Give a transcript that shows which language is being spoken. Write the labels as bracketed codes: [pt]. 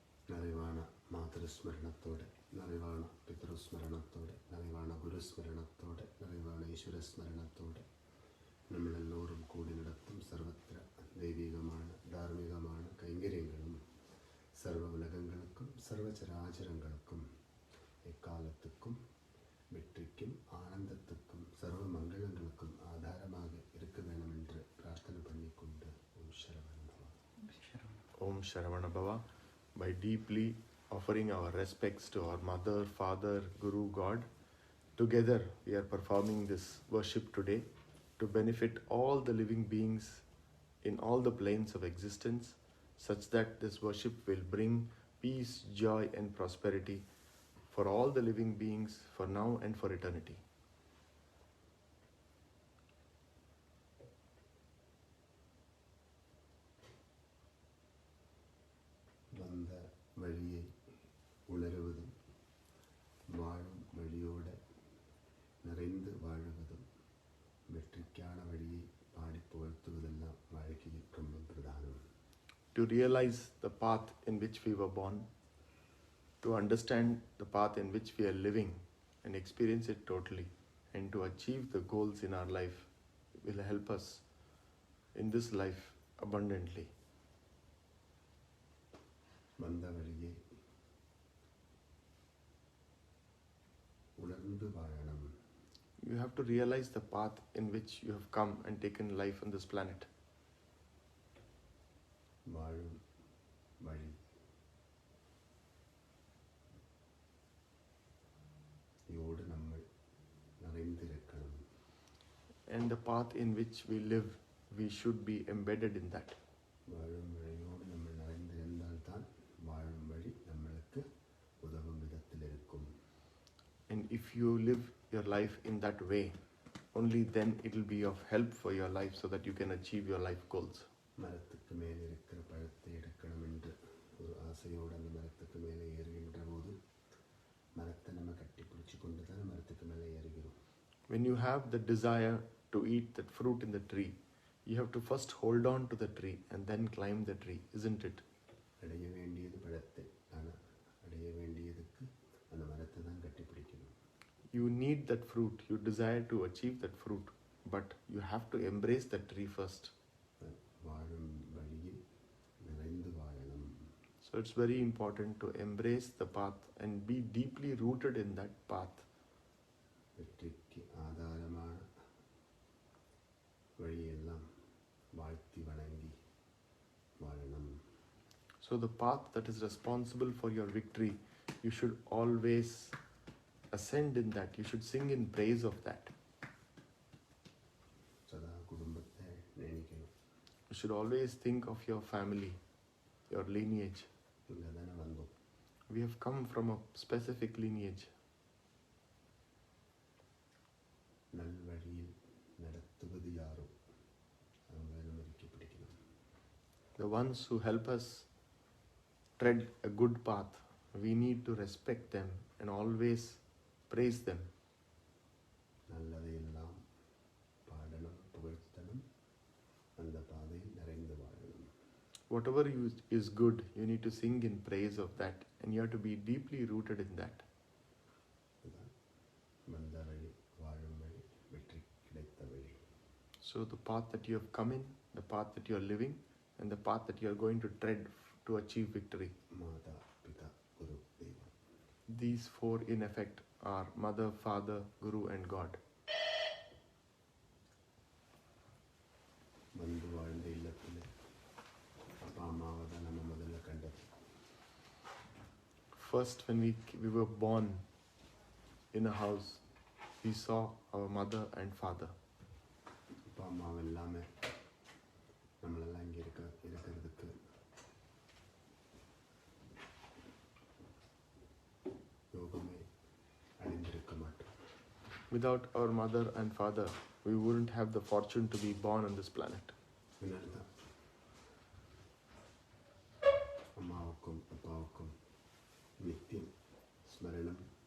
[ta] നറിവാണ മാതൃസ്മരണത്തോടെ, നറിവാണ പിതൃസ്മരണത്തോടെ, നറിവാണ ഗുരുസ്മരണത്തോടെ, നറിവാണ ഈശ്വരസ്മരണത്തോടെ നമ്മളെല്ലാവരും കൂടി നടത്തും സർവത്ര ദൈവികമാണ് ധാർമ്മികമാണ് കൈങ്കര്യങ്ങളും സർവ ഉലകങ്ങൾക്കും സർവചരാചരങ്ങൾക്കും എക്കാലത്തുക്കും வெற்றிக்கும் ஆனந்தத்துக்கும் சர்வ மங்களங்களுக்கும் ஆதாரமாக இருக்க வேண்டும் என்று பிரார்த்தனை பண்ணிக்கொண்டு ஓம் சரவண பவ. Om Sharavana Bhava. [en] By deeply offering our respects to our mother, father, guru, God, together we are performing this worship today to benefit all the living beings in all the planes of existence, such that this worship will bring peace, joy and prosperity for all the living beings for now and for eternity. [ta] வந்த வழியை உணருவதும் வாழும் வழியோடு நிறைந்து வாழுவதும் வெற்றிக்கான வழியை பாடி புகழ்த்துவதெல்லாம் வாழ்க்கையில் ரொம்ப பிரதானம். [en] To realize the path in which we were born, to understand the path in which we are living and experience it totally, and to achieve the goals in our life will help us in this life abundantly. [ta] வந்த வழியை உணர்ந்து வாழணும். [en] You have to realize the path in which you have come and taken life on this planet. [ta] வாழும் வழி யோடு நம்ம நிறைந்திருக்கணும். [en] And the path in which we live, we should be embedded in that. [ta] வாழும் வழியோடு நம்ம நிறைந்திருந்தால்தான் வாழும் வழி நம்மளுக்கு உதவும் விதத்தில் இருக்கும். [en] And if you live your life in that way, only then it will be of help for your life so that you can achieve your life goals. [ta] மரத்துக்கு மேலே இருக்கிற பழத்தை எடுக்கணும் என்று ஒரு ஆசையோடு அந்த மரத்துக்கு மேலே ஏறுகின்ற போது மரத்தை நம்ம கட்டி பிடிச்சி கொண்டு தான் மரத்துக்கு மேலே ஏறுகிறோம். [en] When you have the desire to eat that fruit in the tree, you have to first hold on to the tree and then climb the tree, isn't it? [ta] அடைய வேண்டியது பழத்தை, ஆனால் அடைய வேண்டியதுக்கு அந்த மரத்தை தான் கட்டி பிடிக்கணும். [en] You need that fruit, you desire to achieve that fruit, but you have to embrace that tree first. [ta] வாழும் வழியில் நிறைந்து வாழணும். [en] So it's very important to embrace the path and be deeply rooted in that path. [ta] வெற்றிக்கு ஆதாரமான வழியெல்லாம் வாழ்த்தி வணங்கி வாழணும். [en] So the path that is responsible for your victory, you should always ascend in that. You should sing in praise of that. [ta] சதா குடும்பத்தை நினைக்கணும். [en] You should always think of your family, your lineage. [ta] இங்கே தானே வந்தோம். [en] We have come from a specific lineage. [ta] நல்வழியில் நடத்துவது யாரோ அவங்களை நம்ம இறுக்கி பிடிக்கணும். [en] The ones who help us tread a good path, we need to respect them and always praise them. [ta] நல்லதையெல்லாம் பாடணும், புகழ்த்தணும், அந்த பாதையில் நிறைந்து வாழணும். [en] Whatever is good, you need to sing in praise of that, and you have to be deeply rooted in that. [ta] இதுதான் வந்த வழி, வாழும் வழி, வெற்றி கிடைத்த வழி. [en] So the path that you have come in, the path that you are living, and the path that you are going to tread to achieve victory. [ta] மாதா பிதா குரு தெய்வம். [en] These four in effect are Mother, Father, Guru and God. [ta] வந்து வாழ்ந்த இல்லத்தில் அப்பா அம்மாவை தான் நம்ம முதல்ல கண்டது. [en] First, when we were born in a house, we saw our mother and father. [ta] அப்பா அம்மாவை இல்லாமல் நம்மளெல்லாம் இங்கே இருக்கிறதுக்கு யோகமே அடைந்திருக்க மாட்டோம். [en] Without our mother and father, we wouldn't have the fortune to be born on this planet. [ta] அதனால்தான் அம்மாவுக்கும் அப்பாவுக்கும் நித்தியம் ஸ்மரணம்